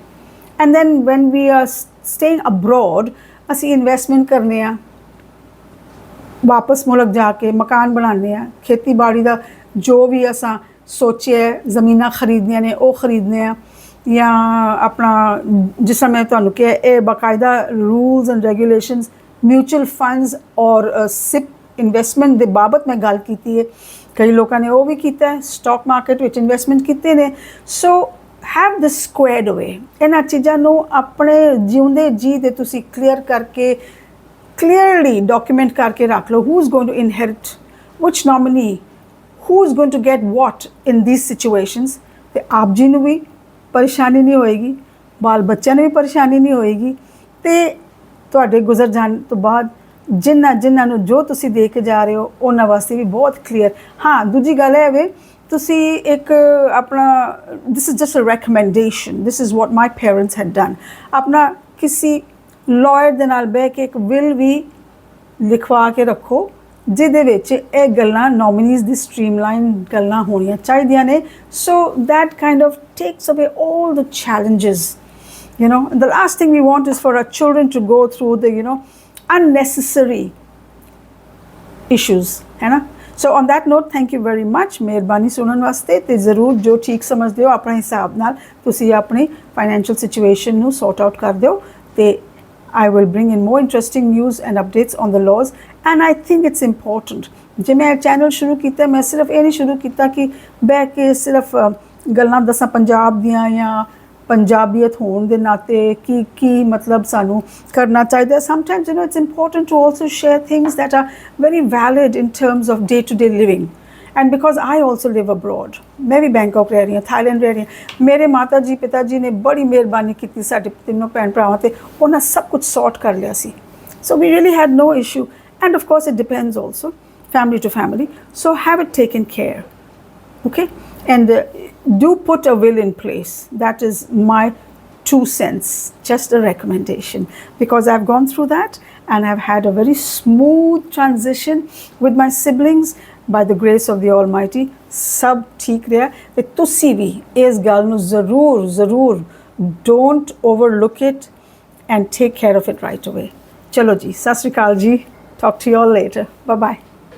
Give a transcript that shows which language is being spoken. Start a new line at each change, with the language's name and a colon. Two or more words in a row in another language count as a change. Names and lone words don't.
English: and then when we are staying abroad,
Punjabi: ਅਸੀਂ ਇਨਵੈਸਟਮੈਂਟ ਕਰਨੇ ਆ, ਵਾਪਸ ਮੁਲਕ ਜਾ ਕੇ ਮਕਾਨ ਬਣਾਉਂਦੇ ਆ, ਖੇਤੀਬਾੜੀ ਦਾ ਜੋ ਵੀ ਅਸਾਂ ਸੋਚਿਆ ਜ਼ਮੀਨਾਂ ਖਰੀਦਣੀਆਂ ਨੇ ਉਹ ਖਰੀਦਦੇ ਆ, ਜਾਂ ਆਪਣਾ ਜਿਸ ਤਰ੍ਹਾਂ ਮੈਂ ਤੁਹਾਨੂੰ ਕਿਹਾ ਇਹ ਬਾਕਾਇਦਾ
English: rules and regulations mutual funds
Punjabi: ਔਰ
English: SIP investment
Punjabi: ਦੇ ਬਾਬਤ ਮੈਂ ਗੱਲ ਕੀਤੀ ਹੈ। ਕਈ ਲੋਕਾਂ ਨੇ ਉਹ ਵੀ ਕੀਤਾ ਹੈ,
English: stock market
Punjabi: ਵਿੱਚ ਇਨਵੈਸਟਮੈਂਟ ਕੀਤੇ ਨੇ।
English: so have this squared away.
Punjabi: ਇਹਨਾਂ ਚੀਜ਼ਾਂ ਨੂੰ ਆਪਣੇ ਜਿਉਂਦੇ ਜੀ ਦੇ ਤੁਸੀਂ ਕਲੀਅਰ ਕਰਕੇ
English: clearly document
Punjabi: ਕਰਕੇ ਰੱਖ ਲੋ,
English: who's going to inherit, which nominee, who's going to get what in these situations।
Punjabi: ਤੇ ਆਪ ਜੀ ਨੂੰ ਭੀ ਪਰੇਸ਼ਾਨੀ ਨਹੀਂ ਹੋਏਗੀ, ਬਾਲ ਬੱਚਿਆਂ ਨੂੰ ਭੀ ਪਰੇਸ਼ਾਨੀ ਨਹੀਂ ਹੋਏਗੀ, ਤੇ ਤੁਹਾਡੇ ਗੁਜ਼ਰ ਜਾਣ ਤੋਂ ਬਾਅਦ ਜਿਨ੍ਹਾਂ ਨੂੰ ਜੋ ਤੁਸੀਂ ਦੇ ਕੇ ਜਾ ਰਹੇ ਹੋ ਉਹਨਾਂ ਵਾਸਤੇ ਵੀ ਬਹੁਤ ਕਲੀਅਰ। ਹਾਂ, ਦੂਜੀ ਗੱਲ ਹੈ ਵੇ ਤੁਸੀਂ ਇੱਕ ਆਪਣਾ
English: this is just a recommendation, this is what my parents had done.
Punjabi: ਆਪਣਾ ਕਿਸੇ ਲॉयर ਦੇ ਨਾਲ ਬਹਿ ਕੇ ਇੱਕ ਵਿਲ ਵੀ ਲਿਖਵਾ ਕੇ ਰੱਖੋ ਜਿਹਦੇ ਵਿੱਚ ਇਹ ਗੱਲਾਂ ਨੋਮੀਨੀਜ਼ ਦੀ ਸਟ੍ਰੀਮਲਾਈਨ ਗੱਲਾਂ ਹੋਣੀਆਂ ਚਾਹੀਦੀਆਂ ਨੇ।
English: so that kind of takes away all the challenges, you know। The last thing we want is for our children to go through the, you know, unnecessary issues,
Hindi: है ना।
English: So on that note, thank you very much।
Punjabi: ਮਿਹਰਬਾਨੀ ਸੁਣਨ ਵਾਸਤੇ, ਤੇ ਜ਼ਰੂਰ ਜੋ ਠੀਕ ਸਮਝਦੇ ਹੋ ਆਪਣੇ ਹਿਸਾਬ ਨਾਲ ਤੁਸੀਂ ਆਪਣੀ
English: financial situation
Punjabi: ਨੂੰ
English: sort out
Punjabi: ਕਰ ਦਿਓ, ਤੇ
English: I will bring in more interesting news and updates on the laws। And I think it's important,
Punjabi: ਜੇ ਮੈਂ ਚੈਨਲ ਸ਼ੁਰੂ ਕੀਤਾ ਮੈਂ ਸਿਰਫ ਇਹ ਨਹੀਂ ਸ਼ੁਰੂ ਕੀਤਾ ਕਿ ਬਹਿ ਕੇ ਸਿਰਫ ਗੱਲਾਂ ਦੱਸਾਂ ਪੰਜਾਬ ਦੀਆਂ ਜਾਂ ਪੰਜਾਬੀਅਤ ਹੋਣ ਦੇ ਨਾਤੇ ਕੀ ਮਤਲਬ ਸਾਨੂੰ ਕਰਨਾ ਚਾਹੀਦਾ।
English: Sometimes, you know, it's important to also share things that are very valid in terms of day-to-day living। And because I also live abroad,
Hindi: मैं भी बैंकॉक रह रही हूँ, थाईलैंड रह रही हूँ। मेरे माता जी पिता जी ने बड़ी मेहरबानी की
Punjabi: ਸਾਡੇ ਤਿੰਨਾਂ ਭੈਣ ਭਰਾਵਾਂ ਤੇ
Hindi: उन्हें सब कुछ सॉर्ट कर लिया सी।
English: So we really had no issue। And of course it depends also family to family, so have it taken care, okay। And do put a will in place। That is my 2 cents, just a recommendation, because I've gone through that and I've had a very smooth transition with my siblings by the grace of the Almighty।
Punjabi: ਸਭ ਠੀਕ ਰਿਹਾ। ਤੇ ਤੁਸੀਂ ਵੀ ਇਸ ਗੱਲ ਨੂੰ ਜ਼ਰੂਰ
English: don't overlook it and take care of it right away.
Punjabi: ਚਲੋ ਜੀ, ਸਤਿ ਸ਼੍ਰੀ ਅਕਾਲ ਜੀ।
English: talk to you all later. bye bye.